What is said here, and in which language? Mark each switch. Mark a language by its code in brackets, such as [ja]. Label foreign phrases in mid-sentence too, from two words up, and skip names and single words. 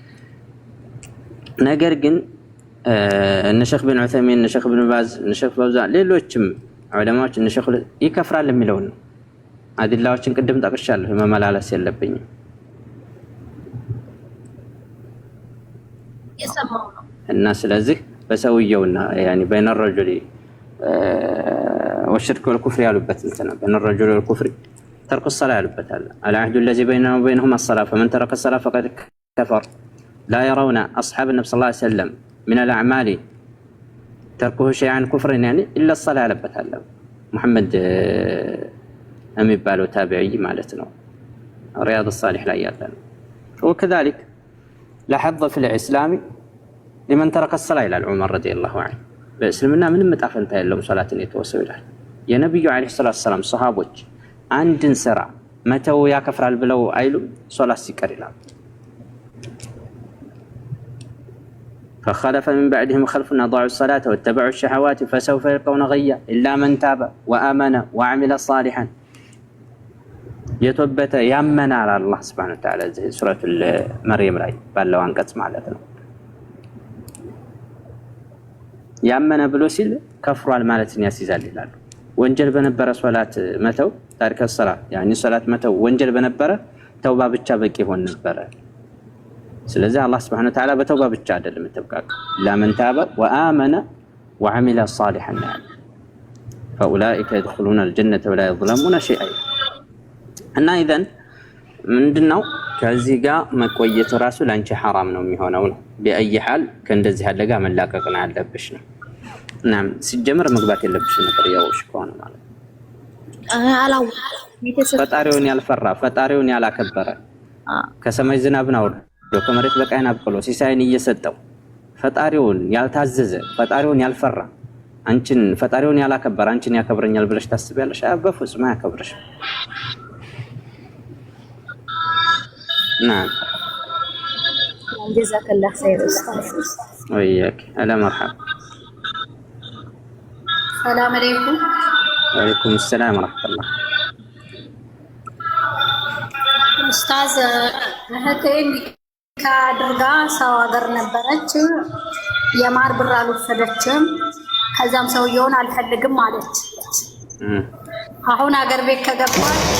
[am] ነገር ግን እነ ሼኽ ቢን ዑሰይሚን እነ ሼኽ ኢብኑ ባዝ እነ ሼኽ ፈውዛን ሌሎችም ዑለማዎች እነ ሼኽ ይከፍራል የሚለው ነው። አዲላዎችን ቅድም ጠቅሻለሁ፣ መመላለስ የለብኝም። እና ስለዚህ በሰውየውና [ar] يعني بين الرجل والشرك والكفر [am] ያሉበት እንትን [ar] በይነ الرجل والكفر ترك الصلاة [am] ያሉበት አለ። [ar] العهد الذي بيننا وبينهم الصلاة فمن ترك الصلاة فقد كفر لا يرون أصحاب النبي صلى الله عليه وسلم من الأعمال تركه شيئا كفر يعني إلا الصلاة [am] ያለበት አለ። [ar] محمد [am] የሚባለው ታቢዒ ማለት ነው። رياض الصالح ላይ ያለ ነው። [ar] وكذلك لا حظ في الإسلام لمن ترك الصلاة إلى عمر رضي الله عنه [am] በእስልምና ምንም መጣፈንታ የለውም ሶላትን የተወሰው ይላል። የነብዩ [ar] عليه الصلاة السلام [am] ሱሐቦች አንድን ስራ መተው ያከፍራል ብለው አይሉም፣ ሶላት ሲቀር ይላል። [ar] فخلف من بعدهم خلف أضاعوا الصلاة واتبعوا الشهوات فسوف يلقون غيا إلا من تاب وآمن وعمل صالحا يتوبت يامن على الله سبحانه وتعالى سورة مريم [am] ላይ ባለው አንቀጽ ማለት ነው። ያመነ ብሎ ሲል ከፍሯል ማለትን ያስይዛል ይላሉ። ወንጀል በነበረ ሶላት መተው ታሪክ [ar] الصلاة يعني [am] ሶላት መተው ወንጀል በነበረ ተውባ ብቻ በቂ ሆነ ነበር። ስለዚህ አላህ [ar] سبحانه وتعالى [am] በተውባ ብቻ አይደለም ተብቃቅ ለምን [ar] تاب وآمن وعمل صالحا فاولئك يدخلون الجنة ولا يظلمون شيئا [am] እና ኢዘን ምንድነው ከዚህ ጋር መቆየት ራሱ ላንቺ حرام ነው የሚሆነው ነው። በአይ ሐል ከእንደዚህ ያለ ጋር መላቀቅ ነው ያለብሽ ነው። እናም ሲጀመር መግባት የለብሽ ነበር ያውሽ ከሆነ ማለት አላው ፈጣሪውን ያልፈራ ፈጣሪውን ያላከበረ ከሰማይ ዝናብን አውርዶ ከመሬት በቃይን አብቅሎ ሲሳይን እየሰጠው ፈጣሪውን ያልታዘዘ ፈጣሪውን ያልፈራ አንቺን ፈጣሪውን ያላከበረ አንቺን ያከብረኛል ብለሽ ታስቢያለሽ? በፍጹም አያከብርሽ። نعم [ar] جزاك الله خير استاذ. وياك هلا مرحبا. السلام عليكم. وعليكم السلام ورحمة الله. [am] ኡስታዝ እህቴ ካድርጋ ሰው ሀገር ነበረች። የማር ብር አልወሰደችም። ከዛም ሰውየውን አልፈልግም አለች። አሁን ሀገር ቤት ከገባች